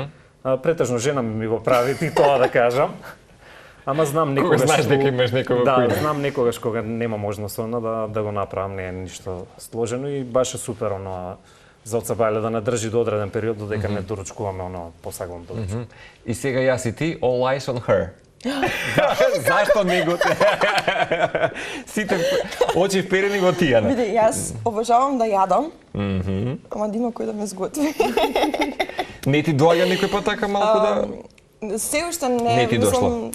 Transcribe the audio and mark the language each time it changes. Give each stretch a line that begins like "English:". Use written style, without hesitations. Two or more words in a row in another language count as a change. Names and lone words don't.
Macedonian: Претежно жена ми го прави, и тоа да кажам. Ама знам некогаш... Кога знаеш дека имаш некој во кујна. Да, знам некогаш кога нема можност да го направам, не е ништо сложено и баш е супер за од сабајле да не држи до одреден период, додека не доручкуваме посагувам доручкувам. И сега јас и ти,
English: all eyes on her.
Macedonian: Зашто не го сите очи вперени во Тијана? Види, јас обожавам да јадам, ама да има кој да ме сготви. Не ти доаѓа некој пат така малку да... Се уште не ти дошло.